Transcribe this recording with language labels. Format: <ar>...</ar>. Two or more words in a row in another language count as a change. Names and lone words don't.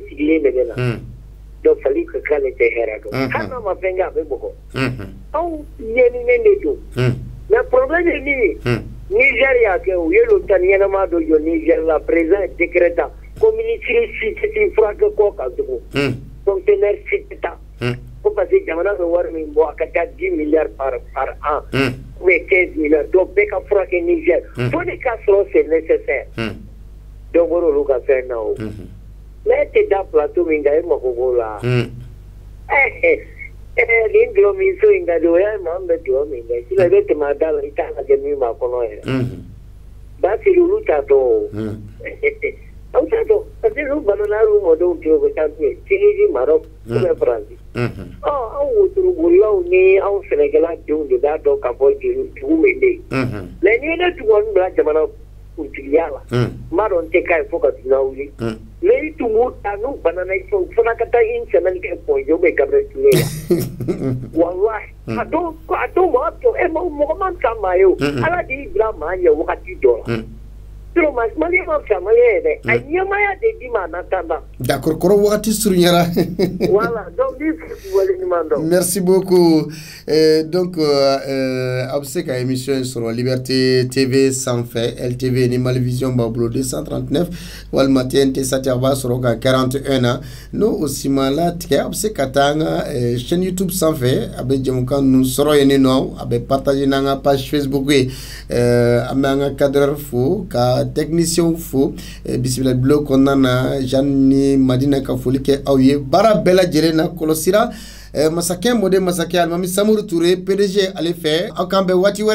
<bm>sigilen de bɛ na donc fali ka k'ale tɛ hɛrɛ dɔn hali n'a ma fɛn kɛ a bɛ bɔgɔ anw ɲɛninen de don</bm> <fr>mais problème</fr> <bm>ye min ye Niger y'a kɛ u ye lota ɲɛnama dɔ jɔ Niger la président ye décret ta ko ministre si tɛ t'i furakɛ kɔ ka dogo fonctionnaire si tɛ taa ko</bm> <fr>parce que</fr> <bm>jamana bɛ wari min bɔ a ka taa 10</bm> <fr>milliards par an ou bien 15 milliards</fr> <bm>donc bɛɛ ka furakɛ Niger fo de k'a sɔrɔ</bm> <fr>c'est nécessaire</fr> <bm>donc o olu ka fɛn na o mais e tɛ da plateau min kan e mako b'o la nin dulɔminso in ka di o y'a ye maa min bɛ dulɔ min kɛ sinon i bɛ tɛmɛ a da la i t'a lajɛ min b'a kɔnɔ yɛrɛ Basiri olu t'a dɔn o aw t'a dɔn</bm> <fr>parce que</fr> <bm>olu banana olu mɔdenw tɛ o bɛ taa n'u ye Tunisie Maroc</bm> <fr>ou bien</fr> <bm>France anw wotorobolilaw ni anw Sɛnɛkɛla denw de b'a dɔn ka bɔ dugu min bɛ yen mais n'i ye ne tun kɔni bila jamana kuntigiya la n b'a dɔn n tɛ k'a ye fo ka dunan wuli mais i tun b'u ta n'u banana i fana ka taa</bm> <fr>une semaine</fr> <bm>kɛ</bm> <fr>congé ou bien</fr> <bm>Gabriel Touré la wallahi a dɔw b'a fɔ mɔgɔ man ka maa ye o Ala de y'i bila maa ɲɛ wagati dɔ la sinon Malien ma fisa Malien ye dɛ a ɲɛmaaya de di ma</bm> <fr>en attendant.</fr> <bm>D'accord kɔrɔ wagati surunyara. Voilà donc ni wale ɲuman dɔn.</bm> <fr>Merci beaucoup donc</fr> <bm>a bɛ se ka émission in sɔrɔ Liberté TV sanfɛ LTV ni Malivision b'a bolo 239 walima TNT Sati a b'a sɔrɔ ka 41 na n'o o sima latigɛ a bɛ se ka taa an ka chaîne YouTube sanfɛ a bɛ jɛmukan ninnu sɔrɔ yen nɔ a bɛ partager n'an ka page Facebook ye an bɛ an ka cadreur fo ka technicien fo bisimila bulon kɔnɔna na Jeanne ni Madina ka foli kɛ aw ye baara bɛɛ lajɛlen na kɔlɔsira masakɛ mɔden masakɛ Alimami Samori Ture PDG ale fɛ aw k'an bɛn waati wɛrɛ</bm>